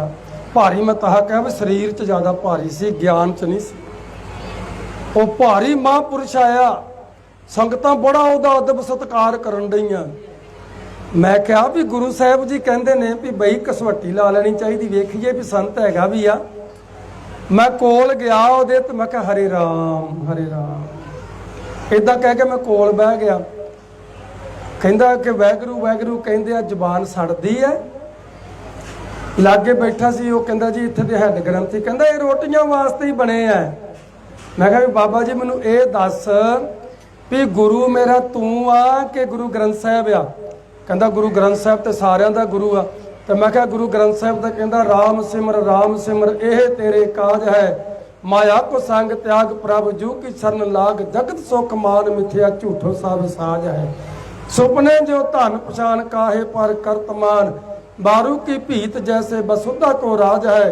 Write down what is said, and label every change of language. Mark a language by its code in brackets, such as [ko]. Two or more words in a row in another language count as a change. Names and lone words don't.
[pa] ਭਾਰੀ ਮੈਂ ਤਾਂ ਕਿਹਾ ਭੀ ਸਰੀਰ 'ਚ ਜ਼ਿਆਦਾ ਭਾਰੀ ਸੀ, ਗਿਆਨ 'ਚ ਨਹੀਂ ਸੀ। ਵੋ ਭਾਰੀ ਮਹਾਂਪੁਰਖ ਆਇਆ, ਸੰਗਤਾਂ ਬੜਾ ਉਹਦਾ ਅਦਬ ਸਤਿਕਾਰ ਕਰਨ ਡਈਆਂ। ਮੈਂ ਕਿਹਾ ਭੀ ਗੁਰੂ ਸਾਹਿਬ ਜੀ ਕਹਿੰਦੇ ਨੇ ਭੀ ਬਈ ਕਸਵੱਟੀ ਲਾ ਲੈਣੀ ਚਾਹੀਏ, ਵੇਖੀਏ ਭੀ ਸੰਤ ਹੈਗਾ ਭੀ ਆ। ਮੈਂ ਕੋਲ ਗਿਆ ਉਹਦੇ ਤੇ ਮੈਂ ਕਿਹਾ ਹਰੇ ਰਾਮ ਹਰੇ ਰਾਮ, ਇੱਦਾਂ ਕਹਿ ਕੇ ਮੈਂ ਕੋਲ ਬਹਿ ਗਿਆ। ਕਹਿੰਦਾ ਕਿ ਵਾਹਿਗੁਰੂ ਵਾਹਿਗੁਰੂ ਕਹਿੰਦੇ ਆ ਜ਼ਬਾਨ ਸੜਦੀ ਹੈ। ਲਾਗੇ ਬੈਠਾ ਸੀ, ਵੋ ਕਹਿੰਦਾ ਜੀ ਇੱਥੇ ਦੇ ਹੈੱਡ ਗ੍ਰੰਥੀ, ਕਹਿੰਦਾ ਯੇ ਰੋਟੀਆਂ ਵਾਸਤੇ ਹੀ ਬਣੇ ਆ। ਮੈਂ ਕਿਹਾ ਭੀ ਬਾਬਾ ਜੀ ਮੈਨੂੰ ਯੇ ਦੱਸ ਭੀ ਗੁਰੂ ਮੇਰਾ ਤੂੰ ਆ ਕਿ ਗੁਰੂ ਗ੍ਰੰਥ ਸਾਹਿਬ ਆ? ਕਹਿੰਦਾ ਗੁਰੂ ਗ੍ਰੰਥ ਸਾਹਿਬ ਤੋ ਸਾਰੀਆਂ ਦਾ ਗੁਰੂ ਆ। ਤੋ ਮੈਂ ਕਿਹਾ ਗੁਰੂ ਗ੍ਰੰਥ ਸਾਹਿਬ ਤੋ ਕਹਿੰਦਾ [hi] राम सिमर एह तेरे काज है, माया को संग त्याग प्रभ जू की शरण लाग, जगत सुख मान मिथ्या झूठो सब साज है। सुपने जो धन पछान काहे पर करतमान, बारू की भीत जैसे बसुदा को राज है।